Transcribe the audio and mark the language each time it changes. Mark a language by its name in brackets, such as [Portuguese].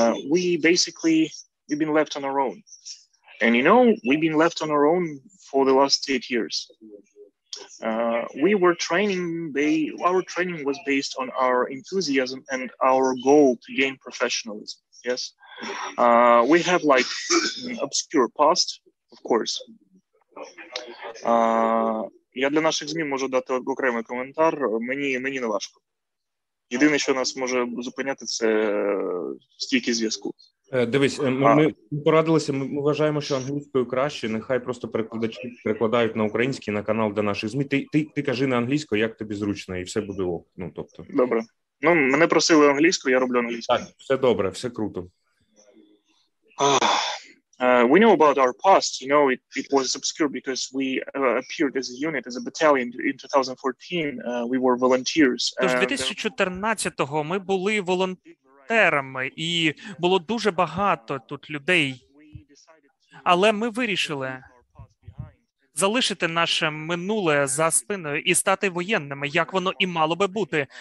[English] We've been left on our own. And we've been left on our own for the last 8 years. We were training, our training was based on our enthusiasm and our goal to gain professionalism, yes? We have like obscure past, of course. [Ukrainian] Я для наших ЗМІ можу дати окремий коментар, мені не важко. Єдине, що нас може зупиняти, це стійкість зв'язку. Дивись, ми порадилися, ми вважаємо, що англійською краще, нехай просто перекладачі перекладають на український, на канал для наших ЗМІ. Ти кажи на англійською, як тобі зручно, і все буде ок. Добре. Мене просили англійською, я роблю англійською. Так, все добре, все круто. [English] We know about our past, it was obscure because we appeared as a unit, as a battalion in 2014. We were volunteers. [Ukrainian] Тож 2014-го ми були волонтерами, і було дуже багато тут людей. Але ми вирішили залишити наше минуле за спиною і стати воєнними, як воно і мало би бути.